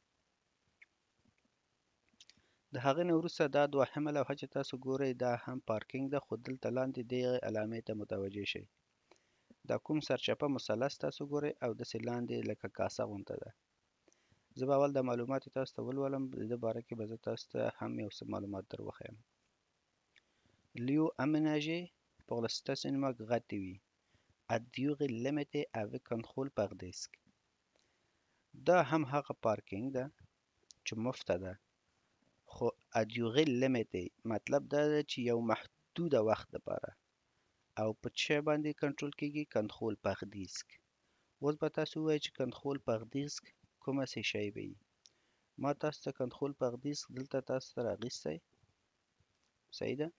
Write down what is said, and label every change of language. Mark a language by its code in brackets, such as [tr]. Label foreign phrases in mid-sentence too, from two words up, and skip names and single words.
[ps] د هغې نه وروسته دا دوهمه لوحه چې تاسو ګورئ دا هم پارکینګ ده، خو دلته لاندې دغې علامې ته متوجه شئ. دا کوم سرچپه مثلث تاسو ګورئ او داسې لاندې لکه کاسه غونته ده. زه به اول دا معلومات تاسو ته ولولم، د دې باره کې به زه تاسو ته هم یو څه معلومات در وښیم. [fr] lieu aménagé pour le stationnement gratuit à durée limitée avec contrôle par disque. [ps] دا هم هغه پارکینګ ده چې مفته ده، خو [fr] à durée limitée [ps] مطلب دا ده چې یو محدوده وخت دپاره، او په چا باندې کنټرول کېږي؟ [fr] contrôle par disque. [ps] اوس به تاسو ووایئ چې [fr] contrôle par disque [ps] کومه څه شی به وي. ما تاسو ته [fr] contrôle par disque [ps] دلته تاسو ته راغیستی، صحیح ده؟